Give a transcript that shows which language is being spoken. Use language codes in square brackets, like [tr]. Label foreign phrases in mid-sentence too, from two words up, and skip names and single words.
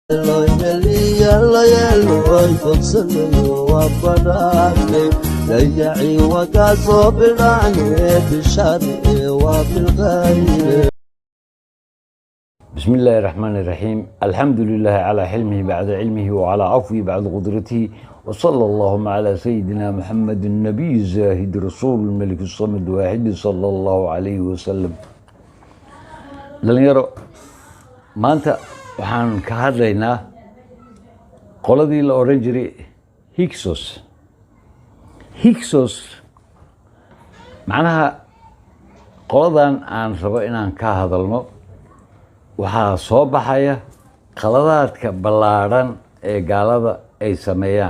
[ar] Lo yelo ay fogsanayo wabadane dayaci wakaso bilane bishari wabilghayr. بسم الله الرحمن الرحيم. الحمد لله على حلمه بعد علمه وعلى عفوه بعد قدرته، وصلى اللهم على سيدنا محمد النبي الزاهد رسول الملك الصمد واحد صلى الله عليه وسلم. [so] dhalinyaro maanta waxaan ka hadlaynaa qoladii la oran jiray Hyksos macnaha qoladan aan rabo inaan ka hadalno waxaa soo baxaya qaladaadka ballaaran ee gaalada ay sameeyaan.